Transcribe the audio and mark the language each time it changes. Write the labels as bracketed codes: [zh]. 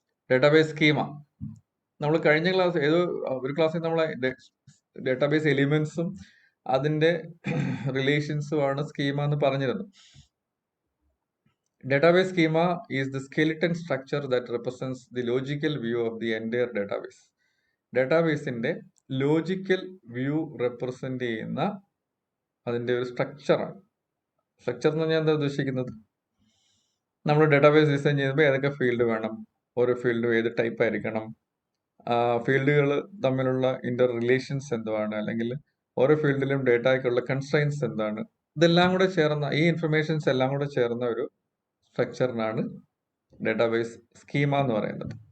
[ml] Database schema നമ്മൾ കഴിഞ്ഞ class ഒരു ക്ലാസ്സിൽ നമ്മളെ ഡേറ്റാബേസ് എലിമെന്റ്സും അതിന്റെ റിലേഷൻസും ആണ് സ്കീമ എന്ന് പറഞ്ഞിരുന്നു. [en] Database schema is the skeleton structure that represents the logical view of the entire database. [ml] ഡേറ്റാബേസിന്റെ logical view represent ചെയ്യുന്ന അതിന്റെ ഒരു സ്ട്രക്ചറാണ്. സ്ട്രക്ചർ എന്ന് പറഞ്ഞാൽ എന്താ ഉദ്ദേശിക്കുന്നത്? നമ്മൾ ഡേറ്റാബേസ് ഡിസൈൻ ചെയ്യുമ്പോൾ ഏതൊക്കെ ഫീൽഡ് വേണം, ഓരോ ഫീൽഡും ഏത് ടൈപ്പ് ആയിരിക്കണം, ഫീൽഡുകൾ തമ്മിലുള്ള ഇന്റർ റിലേഷൻസ് എന്താണ്, അല്ലെങ്കിൽ ഓരോ ഫീൽഡിലും ഡേറ്റയ്ക്കുള്ള കൺസ്ട്രെയിൻസ് എന്താണ്, ഇതെല്ലാം കൂടെ ചേർന്ന, ഈ ഇൻഫർമേഷൻസ് എല്ലാം കൂടെ ചേർന്ന ഒരു സ്ട്രക്ചറിനാണ് ഡേറ്റാബേസ് സ്കീമ എന്ന് പറയുന്നത്.